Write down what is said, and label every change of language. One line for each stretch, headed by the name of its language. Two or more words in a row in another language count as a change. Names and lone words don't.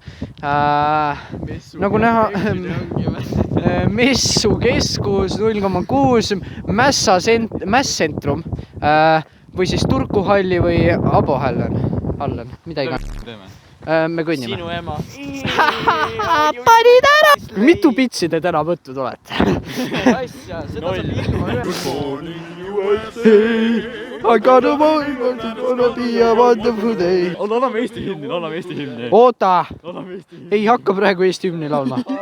Estonian: Nagu näha, messukeskus 0,6, Mässcentrum või siis Turku halli või Abo hallen, mida iga. Me kõnnime. Sinu ema. Panid ära! Mitu pitsi te täna võttud olete? Asja, seda saab ilma.
English: I got a boy, it's gonna be a wonderful day.
Estonian: Laulame Eesti hümni. Oota! Ei hakka praegu Eesti hümni laulma.